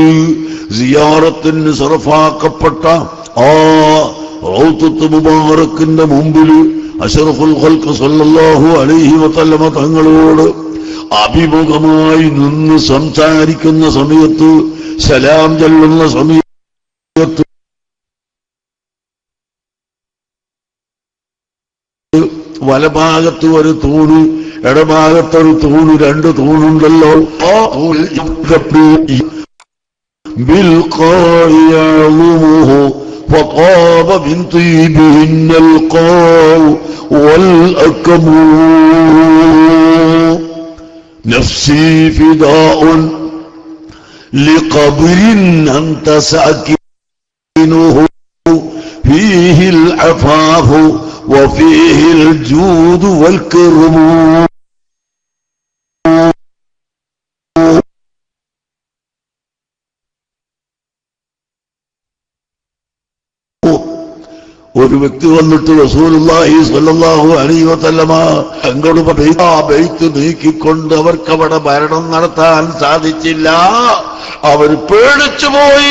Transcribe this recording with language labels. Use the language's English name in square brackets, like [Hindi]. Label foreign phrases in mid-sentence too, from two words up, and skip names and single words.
[Malayalam] സിയാറത്തിന് സർഫാക്കപ്പെട്ട ആ റൗദത്ത് മുബാറക്കിന്റെ മുമ്പിൽ [Arabic] أشرف الخلق صلى الله عليه وسلم [Malayalam] തങ്ങളോട് അഭിമുഖമായി നിന്ന് സംസാരിക്കുന്ന സമയത്ത്, സലാം ചൊല്ലുന്ന സമയത്ത് വലഭാഗത്ത് ഒരു തൂണ്, ഇടഭാഗത്തൊരു തൂണ്, രണ്ട് തൂണുണ്ടല്ലോ. [Arabic] ആ فطاب من طيبهن القاع والأكم نفسي فداء لقبر أنت ساكنه فيه العفاف وفيه الجود والكرم. [Malayalam] ഒരു വ്യക്തി വന്നിട്ട് [Arabic] رسول الله صلى الله عليه وسلم [Malayalam] തങ്ങളോട് പറഞ്ഞു, ആ ബൈത്ത് നീക്കിക്കൊണ്ട് അവർക്ക് അവിടെ ഭരണം നടത്താൻ സാധിച്ചില്ല, അവർ പേടിച്ചുപോയി.